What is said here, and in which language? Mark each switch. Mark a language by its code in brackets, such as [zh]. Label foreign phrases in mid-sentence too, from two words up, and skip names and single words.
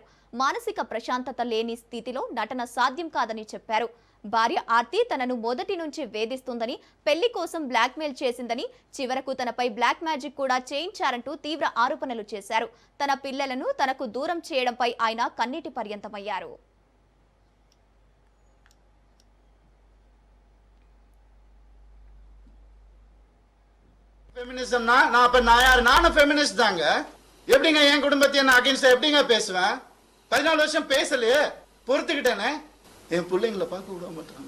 [te] మానసిక ప్రశాంతత లేని స్థితిలో నటన సాధ్యం కాదని చెప్పారు. భార్య ఆర్తి తనను మొదటి నుంచి వేధిస్తుందని, పెళ్లి కోసం బ్లాక్మెయిల్ చేసిందని, చివరకు తనపై [en] black magic [te] కూడా చేయించారంటూ తీవ్ర ఆరోపణలు చేశారు. తన పిల్లలను తనకు దూరం చేయడంపై ఆయన కన్నీటి పర్యంతమయ్యారు. [ta] ஃபெமினிசம்னா நான் அப்ப நானும் ஃபெமினிஸ்ட் தாங்க. எப்படிங்க என் குடும்பத்தையே நான் அகைன்ஸ்டா எப்படிங்க பேசுவேன்? 14 வருஷம் பேசலையே, பொறுத்துக்கிட்டேனே. என் பிள்ளைங்களை பார்க்க விட மாட்டாங்க.